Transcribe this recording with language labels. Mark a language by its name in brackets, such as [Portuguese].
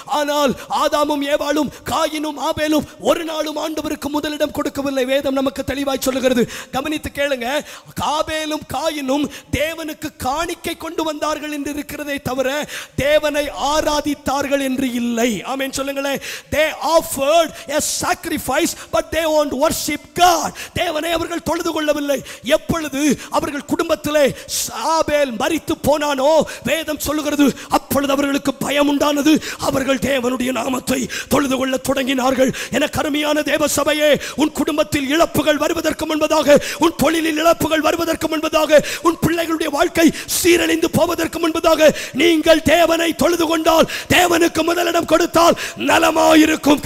[Tamil] ஆனால் ஆதாமும் ஏவாளும் காயினும் ஆபேலும் ஒரு நாளும் ஆண்டவருக்கு முதலிடம் கொடுக்கவில்லை. வேதம் நமக்கு தெளிவாய் சொல்லுகிறது. கவனித்து கேளுங்க, ஆபேலும் காயினும் தேவனுக்கு காணிக்கை கொண்டு வந்தார்கள் என்று இருக்கிறதை தவிர தேவனை ஆராதித்தார்கள் என்று இல்லை. ஆமென் சொல்லுங்களேன். [English] They offered a sacrifice but they won't worship God. [Tamil] தேவனை அவர்கள் தொழுது கொள்ளவில்லை. எப்பொழுது அவர்கள் குடும்பத்திலே ஆபேல் மரித்து போனானோ வேதம் சொல்லுகிறது, அப்பொழுது அவர்களுக்கு பயம் உண்டானது. அவர்கள் தேவனுடைய நாமத்தை தொழுது கொள்ள தொடங்கினார்கள். என கருமையான தேவ சபையே, உன் குடும்பத்தில் இழப்புகள் வருவதற்கு முன்பதாக, உன் தொழிலில் இழப்புகள் வருவதற்கு முன்பதாக, உன் பிள்ளைகளுடைய வாழ்க்கை சீரழிந்து போவதற்கு முன்பதாக நீங்கள் தேவனை தொழுது கொண்டால், தேவனுக்கு முதலிடம் கொடுத்தால் நலமாயிருக்கும்.